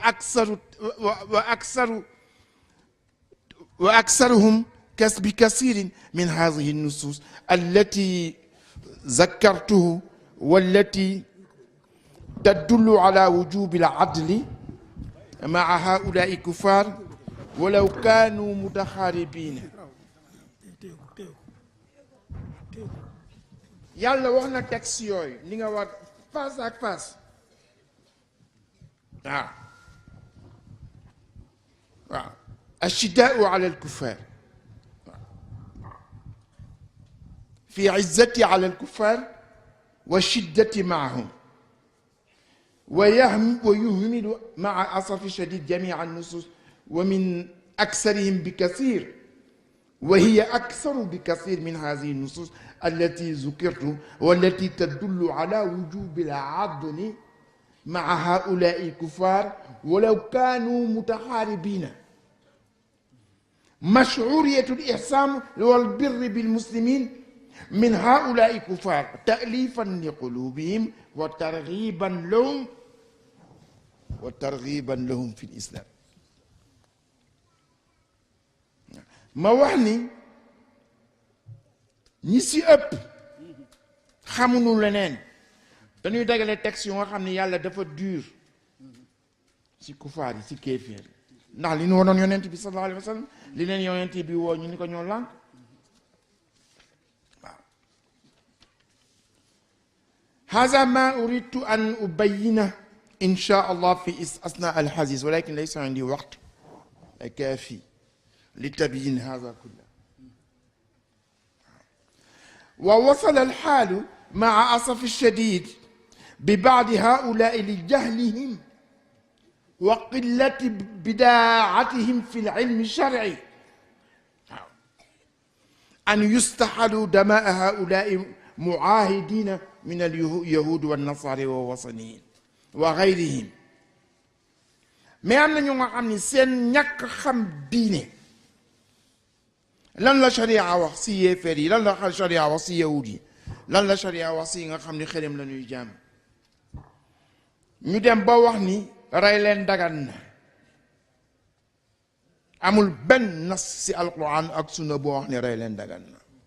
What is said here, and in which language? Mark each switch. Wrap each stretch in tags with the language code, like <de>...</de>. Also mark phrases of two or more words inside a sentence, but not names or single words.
<ar>وأكثرهم بكثير من هذه النصوص التي ذكرته والتي تدل على وجوب العدل مع هؤلاء الكفار ولو كانوا متخاربين</ar> <wo>yàlla wax na texte yooyu li nga war face à face</wo> <ar>waaw أشداء على الكفار في عزة على الكفار وشدة معهم maahum ويهمل مع أسف شديد جميع النصوص ومن أكثرهم بكثير وهي أكثر بكثير من هذه النصوص التي ذكرت والتي تدل على وجوب العدل مع هؤلاء الكفار ولو كانوا متحاربين مشروعية الإحسان والبر بالمسلمين من هؤلاء الكفار تأليفا لقلوبهم وترغيبا لهم في الإسلام ma wax ni ñi si ëpp xamuñu leneen dañuy dagale texte yu nga xam ne yàlla dafa dur ci kufaar yi ci kéeféer ndax li ñu wonoon yonent bi صلى الله عليه وسلم li leen yonent bi woo ñu ni ko ñoo lànk waaw هذا ما أريد أن أبينه إن شاء الله في أثناء الحديث ولكن ليس عندي وقت كافي لتبيين هذا كله ووصل الحال مع أسف الشديد ببعض هؤلاء لجهلهم وقلة بداعتهم في العلم الشرعي أن يستحلوا دماء هؤلاء معاهدين من اليهود والنصارى والوثنيين وغيرهم</ar> <wo>mais am na ñu nga xam ni seen ñàkk xam diine lan la sharia wax si yéeféer yi lan la sharia wax si yahud yi lan la sharia wax si nga xam ni xërëm la ñuy jaam ñu dem ba wax ni rey leen dagan na amul benn nas si alquran ak sunna boo wax ni rey leen dagan na</wo>